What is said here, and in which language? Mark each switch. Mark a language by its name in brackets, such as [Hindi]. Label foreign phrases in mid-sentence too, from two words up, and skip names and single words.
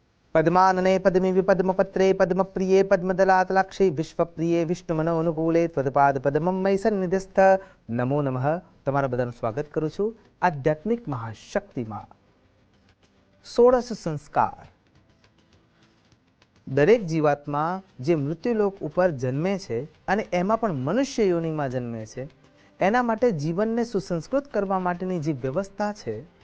[Sanskrit] पद्मानने पद्मिवि पद्मपत्रे पद्मप्रिये पद्मदलातलाक्षे विश्वप्रिये विष्णुमनोनुकूले त्वदपाद पद्मं मयि सन्निधिस्थ नमो नमः। [Gujarati] તમારા બધાનું સ્વાગત કરું છું આધ્યાત્મિક મહાશક્તિમાં। 16 સંસ્કાર દરેક જીવાત્મા જે મૃત્યુલોક ઉપર જન્મે છે અને એમાં પણ મનુષ્ય યોનિમાં જન્મે છે એના માટે જીવનને સુસંસ્કૃત કરવા માટેની જે વ્યવસ્થા છે,